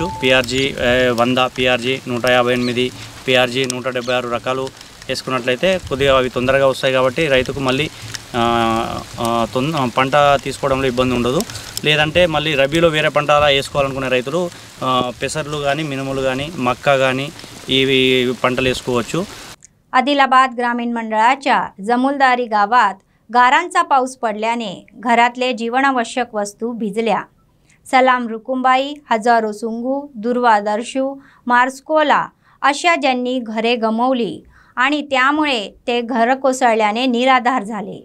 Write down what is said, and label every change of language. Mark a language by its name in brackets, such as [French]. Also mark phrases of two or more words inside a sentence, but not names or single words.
[Telugu] PRG 100, PRG 158, PRG 176 రకాలు వేసుకున్నట్లయితే కొద్దిగా అవి తొందరగా వస్తాయి. కాబట్టి రైతుకు మళ్ళీ పంట తీసుకోవడంలో ఇబ్బంది ఉండదు. లేదంటే మళ్ళీ రబీలో వేరే పంట వేసుకోవాలనుకునే రైతులు పెసర్లు కానీ, మినుములు కానీ, మక్క కానీ ఇవి పంటలు వేసుకోవచ్చు. [Marathi] आदिलाबाद ग्रामीण मंडळाच्या जमुलदारी गावात गारांचा पाऊस पडल्याने घरातले जीवनावश्यक वस्तू भिजल्या। सलाम रुकुमबाई, हजारो सुंगू, दुर्वा दर्शू, मार्स्कोला अशा ज्यांनी घरे गमावली आणि त्यामुळे ते घर कोसळल्याने निराधार झाले।